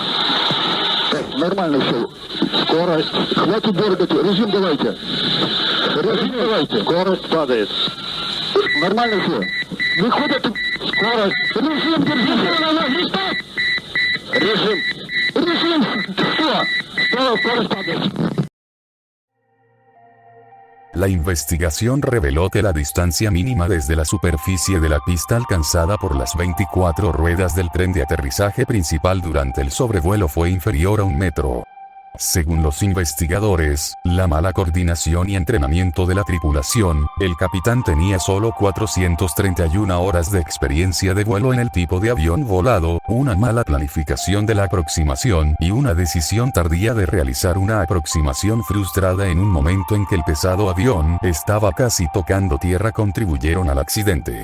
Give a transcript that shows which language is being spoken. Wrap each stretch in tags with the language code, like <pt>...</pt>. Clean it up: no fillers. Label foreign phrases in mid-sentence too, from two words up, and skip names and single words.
<ru>Нормально все. Скорость. Хватит дергать. Режим давайте. Режим давайте. Скорость падает. Нормально все. Выходит скорость. Режим держите. Режим. Режим. Все. Скорость падает.</ru> <es>La investigación reveló que la distancia mínima desde la superficie de la pista alcanzada por las 24 ruedas del tren de aterrizaje principal durante el sobrevuelo fue inferior a 1 metro. Según los investigadores, la mala coordinación y entrenamiento de la tripulación, el capitán tenía solo 431 horas de experiencia de vuelo en el tipo de avión volado, una mala planificación de la aproximación y una decisión tardía de realizar una aproximación frustrada en un momento en que el pesado avión estaba casi tocando tierra contribuyeron al accidente.</es>